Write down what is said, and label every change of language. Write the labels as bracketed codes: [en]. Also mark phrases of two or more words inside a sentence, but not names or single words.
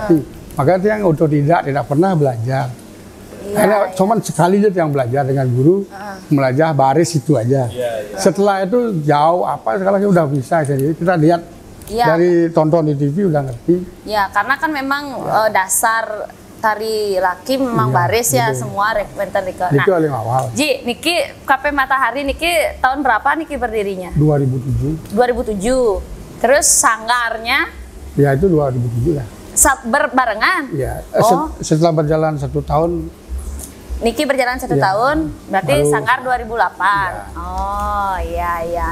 [id] Makanya Tiang tidak pernah belajar. Karena cuman sekali aja yang belajar dengan guru, belajar baris itu aja. Setelah itu jauh apa sekarang udah bisa. Jadi kita lihat dari tonton di TV udah ngerti. Ya, karena kan memang dasar tari laki memang baris ya semua rekruten Niki. Niki paling awal. Ji, Niki KP Matahari Niki tahun berapa Niki berdirinya? 2007. 2007. Terus sanggarnya? Ya itu 2007 lah. Berbarengan? Ya, setelah berjalan 1 tahun. Niki berjalan 1 tahun, berarti baru, sanggar 2008. Ya. Oh iya.